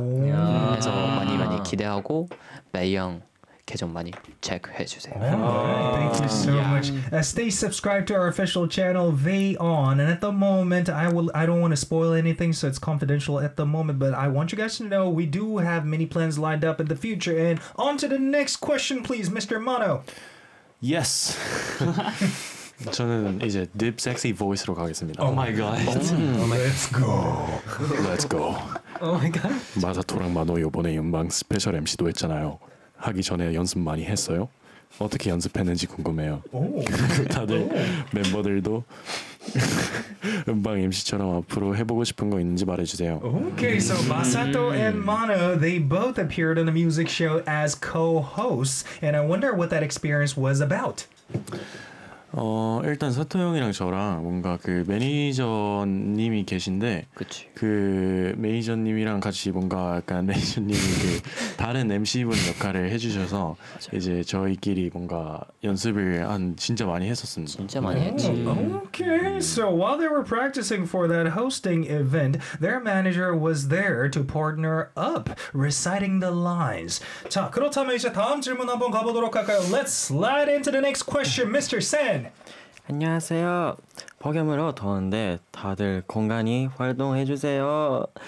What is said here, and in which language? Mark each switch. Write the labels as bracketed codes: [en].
[ko] 그래서 많이 많이 기대하고 매형 계정 많이 체크해 주세요. [en] Thank you so much. Stay subscribed to our official channel V on. And at the moment, I don't want to spoil anything, so it's confidential at the moment. But I want you guys to know we do have many plans lined up in the future. And on to the next question, please, Mr. Mono. [ko] Yes. 저는 이제 Deep Sexy Voice로 가겠습니다. [en] Oh my god. Let's go. Let's go. Oh my god. [ko] 마사토랑 마노 이번에 연방 스페셜 MC도 했잖아요. 하기 전에 연습 많이 했어요? 어떻게 연습했는지 궁금해요. 다들 멤버들도 음방 MC처럼 앞으로 해보고 싶은 거 있는지 말해주세요. [en] Okay, so Masato and Mano, they both appeared on a music show as co-hosts, and I wonder what that experience was about. [ko] 일단 사토 형이랑 저랑 뭔가 그 매니저님이 계신데 그치. 그 매니저님이랑 같이 뭔가 약간 매니저님이 그 다른 MC분 역할을 해주셔서 맞아요. 이제 저희끼리 뭔가 연습을 한 진짜 많이 했었습니다. 진짜 많이 했지. [en] Okay, so while they were practicing for that hosting event, their manager was there to partner up, reciting the lines. [ko] 자, 그렇다면 이제 다음 질문 한번 가보도록 할까요? [en] Let's slide into the next question, Mr. Sam. [ko] 안녕하세요. 폭염으로 더운데 다들 건강히 활동해 주세요.